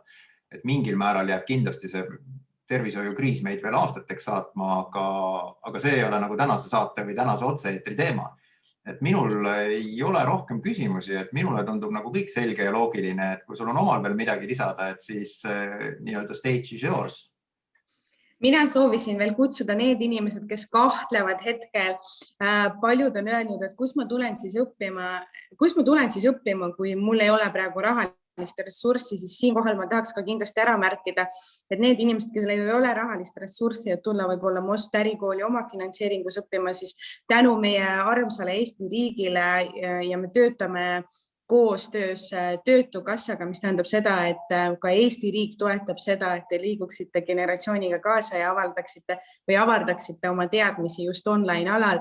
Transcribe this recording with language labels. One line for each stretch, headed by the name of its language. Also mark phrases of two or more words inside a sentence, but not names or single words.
Estonian: Et mingil määral jääb kindlasti see tervishoiukriis meid veel aastateks saatma, aga see ei ole nagu tänase saate või tänase otse-eetri teema. Et minul ei ole rohkem küsimusi, et minule tundub nagu kõik selge ja loogiline, et kui sul on omal veel midagi lisada, et siis nii-öelda
English: stage is yours.
Estonian: Mina soovisin veel kutsuda need inimesed, kes kahtlevad hetkel. Paljud on öelnud, et kus ma tulen siis õppima, kui mul ei ole praegu rahalist ressurssi, siis siinkohal ma tahaks ka kindlasti ära märkida, et need inimesed, kes ei ole rahalist ressurssi, et tulla võib-olla Most ärikooli oma finantseeringus õppima, siis tänu meie armsale Eesti riigile ja me töötame koostöös Töötukassaga, mis tähendab seda, et ka Eesti riik toetab seda, et te liiguksite generatsiooniga kaasa ja avardaksite oma teadmisi just online alal.